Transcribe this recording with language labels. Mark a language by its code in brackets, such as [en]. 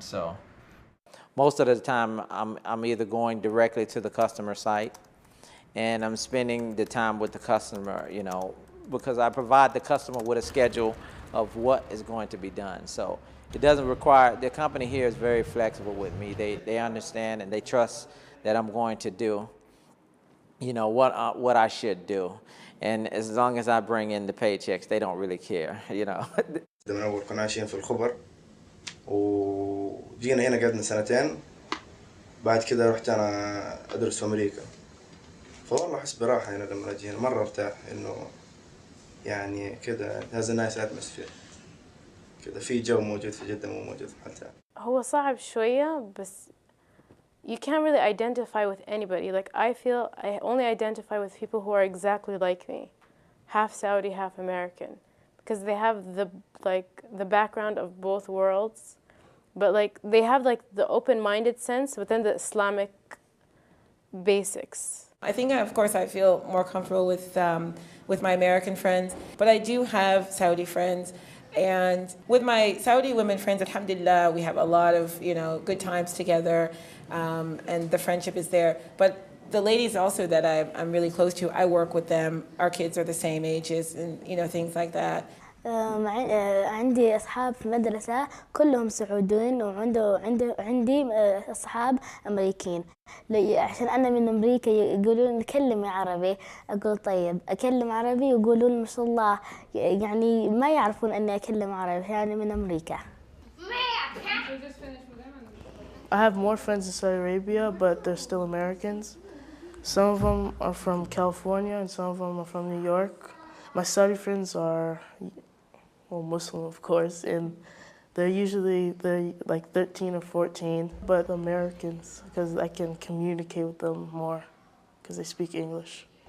[en] So most of the time I'm either going directly to the customer site and I'm spending the time with the customer, you know, because I provide the customer with a schedule of what is going to be done. So it doesn't require, the company here is very flexible with me. They understand and they trust that I'm going to do, you know, what I should do. And as long as I bring in the paychecks, they don't really care, you know. [ar] من أول كنا عايشين في الخبر وجينا هنا قعدنا سنتين. بعد كده رحت أنا أدرس في أمريكا. فوالله أحس براحة هنا لما أجي هنا مرة أرتاح إنه يعني كده [en] has a nice atmosphere. [ar] كده في جو موجود في جدة مو موجود في حتى. هو صعب شوية بس [en] you can't really identify with anybody. Like I feel I only identify with people who are exactly like me, half Saudi, half American, because they have the background of both worlds, but like they have like the open-minded sense within the Islamic basics. I think, of course, I feel more comfortable with my American friends, but I do have Saudi friends. And with my Saudi women friends, alhamdulillah, we have a lot of, you know, good times together, and the friendship is there. But the ladies also that I'm really close to, I work with them. Our kids are the same ages, and you know, things like that. [ar] عندي أصحاب في المدرسة كلهم سعوديين وعندي أصحاب أمريكيين. عشان أنا من أمريكا يقولون نكلم عربي، أقول طيب أكلم عربي يقولون ما شاء الله، يعني ما يعرفون أني أكلم عربي، يعني من أمريكا. [en] I have more friends in Saudi Arabia, but they're still Americans. Some of them are from California and some of them are from New York. My Saudi friends are, well, Muslim, of course, and they're like 13 or 14, but Americans, because I can communicate with them more because they speak English.